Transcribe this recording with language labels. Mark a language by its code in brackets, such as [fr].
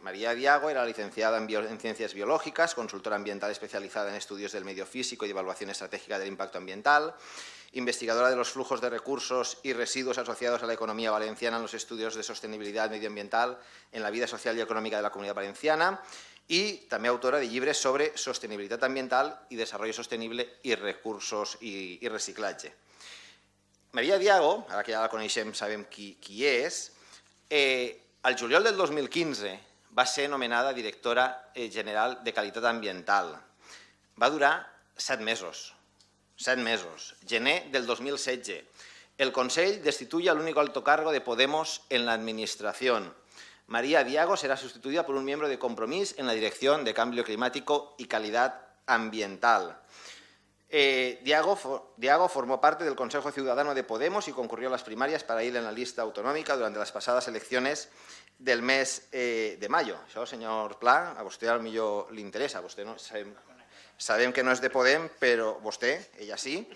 [es] María Diago era licenciada en Ciencias Biológicas, consultora ambiental especializada en estudios del medio físico y evaluación estratégica del impacto ambiental, investigadora de los flujos de recursos y residuos asociados a la economía valenciana en los estudios de sostenibilidad medioambiental en la vida social y económica de la Comunidad Valenciana y [ca] també autora de llibres sobre sostenibilitat ambiental i desarrollo sostenible i recursos i reciclatge. Maria Diago, ara que ja la coneixem, sabem qui és, al juliol del 2015 va ser nomenada directora general de Qualitat Ambiental. Va durar 7 mesos, gener del 2016. [es] El Consell destituye al único alto cargo de Podemos en la administración. María Diago será sustituida por un miembro de Compromís en la Dirección de Cambio Climático y Calidad Ambiental. Diago formó parte del Consejo Ciudadano de Podemos y concurrió a las primarias para ir en la lista autonòmica durante las pasadas elecciones del mes de mayo. [ca] Això, senyor Pla, a vostè potser li interessa. Vostè no, sabem que no és de Podem, però vostè, ella sí.